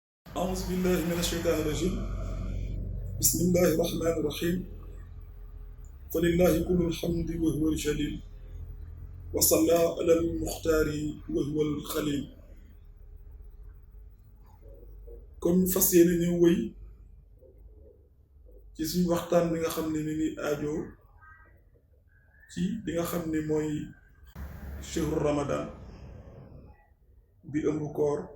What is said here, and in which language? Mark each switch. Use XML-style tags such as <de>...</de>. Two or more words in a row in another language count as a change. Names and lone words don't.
<ar>أعوذ بالله من الشيطان الرجيم بسم الله الرحمن الرحيم فلله كل الحمد وهو الجليل وصلى على المختار وهو الخليل</ar> <wo>kon fas yéene ñu wëy ci suñu waxtaan bi nga xam ne ni ngi aajo ci li nga xam ne mooy</wo> <ar>شهر رمضان</ar> <wo>bi ëmb koor</wo>